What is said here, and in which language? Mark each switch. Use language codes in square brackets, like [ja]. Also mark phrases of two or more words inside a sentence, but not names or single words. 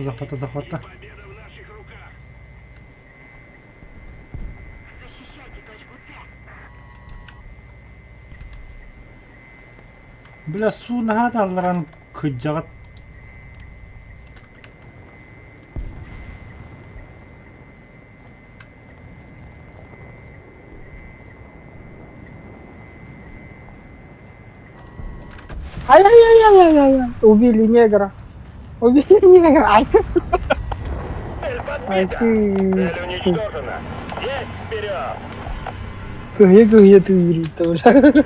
[ru] Победа в наших руках. Защищайте точку Т. Бля, су нахатарларан кыджагат. Ай-яй-яй-яй-яй-яй. Убили негра. Убили негра. Ай, Цель ай подбита! ты, Цель сука. уничтожена. Есть вперед! Кыгы ты убили тоже.